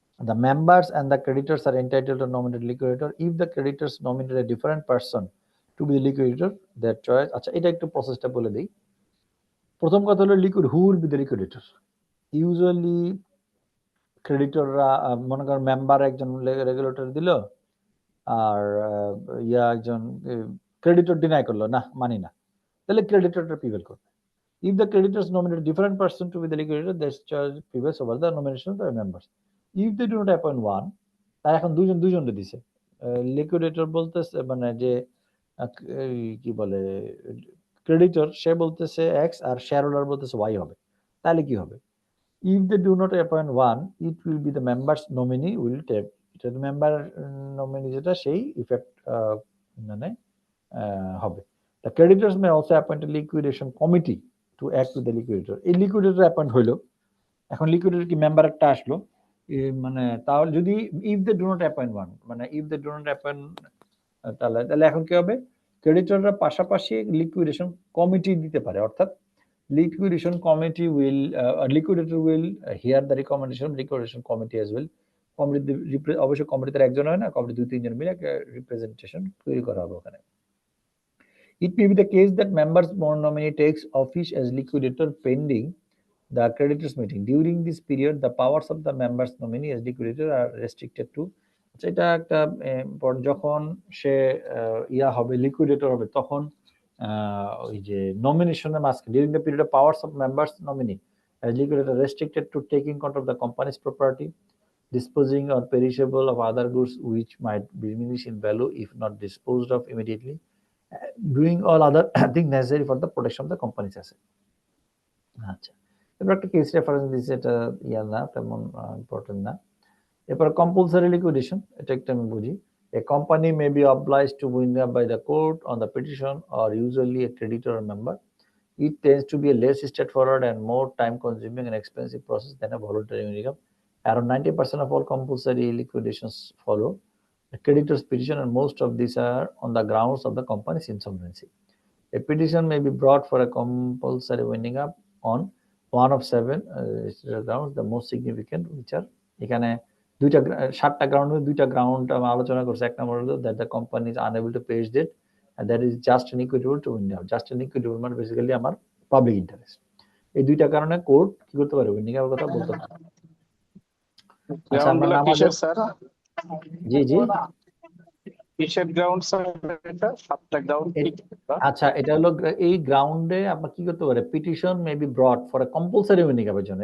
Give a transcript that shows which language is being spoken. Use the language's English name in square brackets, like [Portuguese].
[English] The members and the creditors are entitled to nominate liquidator. If the creditors nominate a different person to be the liquidator, their choice. [Bangla] আচ্ছা এটা একটু প্রসেসটা বলে দিই। প্রথম কথা হলো liquid [English] Who will be the liquidator. [Bangla] Usually ক্রেডিটররা মনে করেন মেম্বার একজন রেগুলেটর দিল আর একজন ক্রেডিটর ডিনাই করলো না মানি না, তাহলে ক্রেডিটরটা প্রিভেল করবে। [English] If the creditors nominate a different person to be the liquidator, their choice prevails over the nomination of the members. If they do not appoint one, [Bangla] তারা এখন দুজনকে দিছে। লিকুইডেটর বলতেছে মানে যে কি বলে ক্রেডিটর সে বলতেছে এক্স আর শেয়ার হোল্ডার বলতেছে ওয়াই হবে, তাহলে কি হবে? [English] If they do not appoint one, it will be the members nominee will take. [Bangla] এটা মেম্বার নমিনি যেটা সেই ইফেক্ট মানে হবে। [English] The creditors may also appoint a liquidation committee to act with the liquidator. [Bangla] এই লিকুইডেটর অ্যাপয়েন্ট হইলো, এখন লিকুইডেটর কি member একটা আসলো, মানে তাহলে যদি [English] if they do not appoint one [Bangla] মানে [English] if they do not appoint [Bangla] তাহলে এখন কি হবে? ক্রেডিটররা পাশাপাশি লিকুইডেশন কমিটি দিতে পারে, অর্থাৎ [English] liquidation committee will liquidator will hear the recommendation of liquidation committee as well. [Bangla] Committee অবশ্যই কমিটিতে একজন হয় না, কমিটি দুই তিনজন মিলে একটা রিপ্রেজেন্টেশন তৈরি করা হবে ওখানে। [English] It may be the case that members nominee takes office as liquidator pending the creditors meeting. During this period, the powers of the members nominee as liquidator are restricted to. [Bangla] এটা একটা যখন সে হবে লিকুইডেটর হবে তখন ওই যে নমিনেশনের মাঝখানে [English] during the period of powers of members nominee as liquidator restricted to taking control of the company's property, disposing or perishable of other goods which might diminish in value if not disposed of immediately, doing all other things necessary for the protection of the company's asset. [Bangla] আচ্ছা, এবার একটা case reference দিয়েছে, এটা না তেমন important না। এরপর compulsory liquidation, এটা একটা আমি বুঝি। [English] A company may be obliged to wind up by the court on the petition or usually a creditor or member. It tends to be a less straightforward and more time-consuming and expensive process than a voluntary winding up. Around 90% of all compulsory liquidations follow a creditor's petition, and most of these are on the grounds of the company's insolvency. A petition may be brought for a compulsory winding up on one of 7 grounds, the most significant which are [Bangla] এখানে 7টা গ্রাউন্ডে 2টা ground আমরা আলোচনা করছি। এক নম্বর হলো [English] that the company is unable to pay its debt and that is just and equitable to wind up. Just and equitable [Bangla] মানে basically আমার পাবলিক ইন্টারেস্ট। এই 2টা কারণে কোর্ট কি করতে পারে? উইন্ডিং এর কথা বলতে পারে। আচ্ছা আমরা আমাদের স্যার জি কিসের গ্রাউন্ড স্যার? এটা 7টা গ্রাউন্ড। আচ্ছা, এটা হলো এই গ্রাউন্ডে আপনার কি করতে পারে? [English] petition may be brought for a compulsory winding [Bangla] আপের জন্য।